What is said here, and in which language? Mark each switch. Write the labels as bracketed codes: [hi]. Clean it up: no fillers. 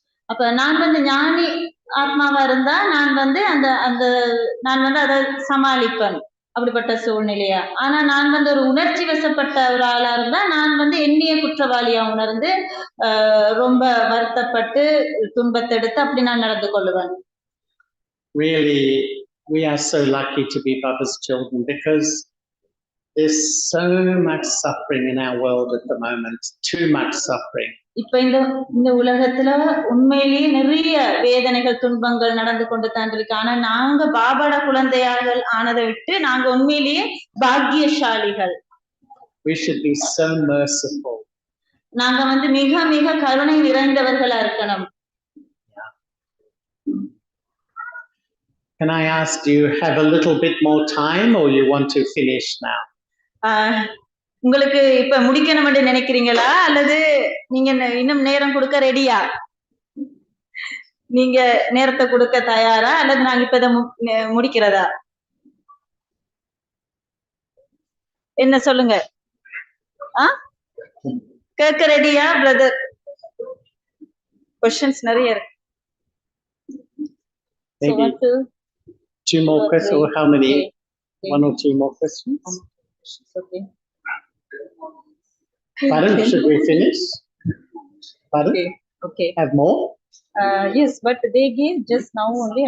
[ta] அப்ப நான் வந்து ஞானி ஆத்மாவா இருந்தா நான் வந்து நான் வந்து அதை சமாளிப்பேன் அப்படிப்பட்ட சூழ்நிலையா. ஆனா நான் வந்து ஒரு உணர்ச்சி வசப்பட்ட ஒரு ஆளா இருந்தா நான் வந்து என்னைய குற்றவாளியா உணர்ந்து ரொம்ப வருத்தப்பட்டு துன்பத்தை எடுத்து அப்படி நான் நடந்து கொள்ளுவேன். [en] Really, we are so lucky to be Baba's children because there's so much suffering in our world at the moment, too much suffering. [ta] இப்ப இந்த உலகத்துல உண்மையிலேயே நிறைய வேதனைகள் துன்பங்கள் நடந்து கொண்டு தான் இருக்கு. ஆனா நாங்க பாபாட குழந்தையார்கள் ஆனதை விட்டு நாங்க உண்மையிலேயே பாக்கியசாலிகள். [en] We should be so merciful. [ta] நாங்க மிக மிக கருணை நிறைந்தவர்களா இருக்கணும். [en] Can I ask, do you have a little bit more time or you want to finish now? [ta] உங்களுக்கு இப்ப முடிக்கணும்னு நினைக்கிறீங்களா அல்லது நீங்க இன்னும் நேரம் கொடுக்க ரெடியா? நீங்க நேரத்தை கொடுக்க தயாரா அல்லது நாங்க இப்ப முடிக்கிறதா? என்ன சொல்லுங்க? கேட்க ரெடியா பிரதர்? क्वेश्चंस நிறைய இருக்கு. [en] Maybe two more questions, or how many? One or two more questions? Okay. Pardon, should we finish? Pardon? Okay. Have more? Yes, but they gave just now only.